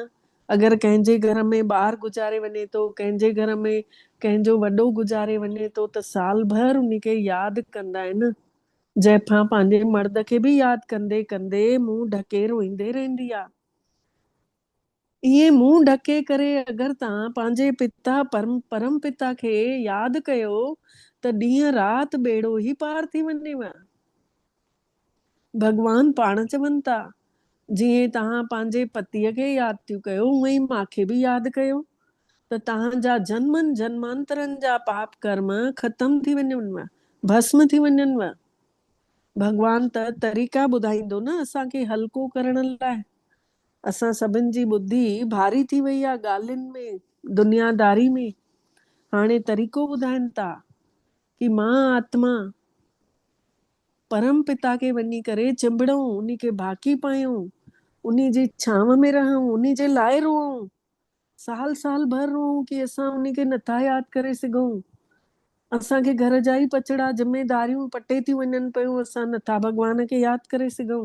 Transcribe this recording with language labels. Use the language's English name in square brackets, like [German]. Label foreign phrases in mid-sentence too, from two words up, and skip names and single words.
[Sindhi] अगरि कंहिंजे घर में ॿार गुज़ारे वञे थो, कंहिंजे घर में कंहिंजो वॾो गुज़ारे वञे थो त साल भर उन खे यादि कंदा आहिनि। जाइफ़ां पंहिंजे मर्द खे बि यादि कंदे कंदे मुंहुं ढके रोईंदे रहंदी आहे। ईअं मुंहुं ढके करे अगरि तव्हां पंहिंजे पिता परम पिता खे यादि कयो त ॾींहं राति ॿेड़ो ई पार थी वञेव। भॻवान पाण चवनि था जीअं तव्हां पंहिंजे पतीअ खे यादि थियूं कयो उअं ई मूंखे बि यादि कयो त तव्हांजा जन्मनि जन्मांतरनि जा पाप कर्म ख़तम थी वञनिव, भस्म थी वञनिव। भॻवान त तरीक़ा ॿुधाईंदो न असांखे हल्को करण लाइ। असां सभिनि जी ॿुधी भारी थी वई आहे ॻाल्हियुनि में, दुनियादारी में। हाणे तरीक़ो ॿुधाइनि था कि मां आत्मा परम पिता खे वञी करे चिंबड़ूं, उन्ही खे भाकी पायूं, उन्ही जी छांव में रहूं, उन्ही जे लाइ रोऊं। साल साल भर रोऊं कि असां उन्ही खे नथा यादि करे सघूं। असांखे घर जा ई पचड़ा ज़िमेदारियूं पटे थियूं वञनि पियूं, असां नथा भॻवान खे यादि करे सघूं।